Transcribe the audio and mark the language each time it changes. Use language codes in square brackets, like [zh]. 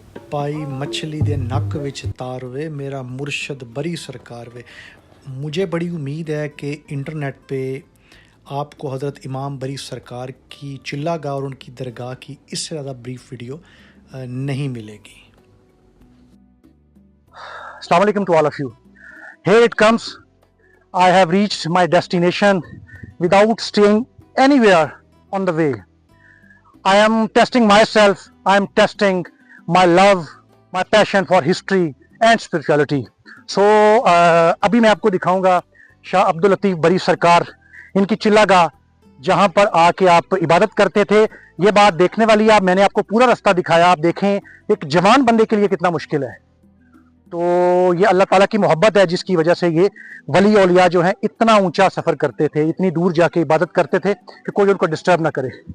[pa] پائی مچھلی دے نک وچ تار وے میرا مرشد بری سرکار وے. [ur] مجھے بڑی امید ہے کہ انٹرنیٹ پہ آپ کو حضرت امام بری سرکار کی چلا گاہ اور ان کی درگاہ کی اس سے زیادہ بریف ویڈیو نہیں ملے گی. [en] Assalamu alaikum to all of you. Here it comes. I have reached my destination without staying anywhere on the way. I am testing myself. I am testing my love, my passion for history and spirituality. [ur] So ابھی میں آپ کو دکھاؤں گا شاہ عبداللطیف بری سرکار ان کی چلا گاہ جہاں پر آ کے آپ عبادت کرتے تھے. یہ بات دیکھنے والی ہے. میں نے آپ کو پورا رستہ دکھایا. آپ دیکھیں ایک جوان بندے کے لیے کتنا مشکل ہے. تو یہ اللہ تعالیٰ کی محبت ہے جس کی وجہ سے یہ ولی اولیاء جو ہیں اتنا اونچا سفر کرتے تھے, اتنی دور جا کے عبادت کرتے تھے کہ کوئی ان کو ڈسٹرب نہ کرے.